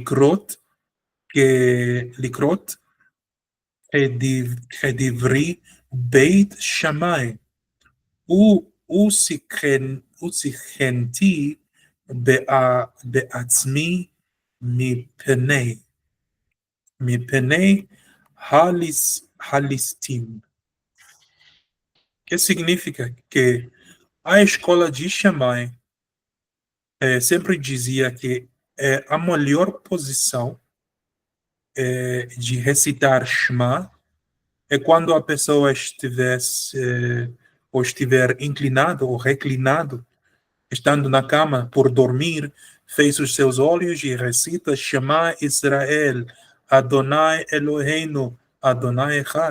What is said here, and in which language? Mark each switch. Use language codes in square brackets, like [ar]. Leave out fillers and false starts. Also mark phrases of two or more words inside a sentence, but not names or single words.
[he] לקרות כדברי בית שמאי, וסיכנתי בעצמי מפני הליסטים. [pt] Que significa que a escola de Shammai sempre dizia que a melhor posição de recitar Shema é quando a pessoa estiver inclinado ou reclinado, estando na cama por dormir, fez os seus olhos e recita [he] שמע ישראל אדני אלהינו אדני אחד.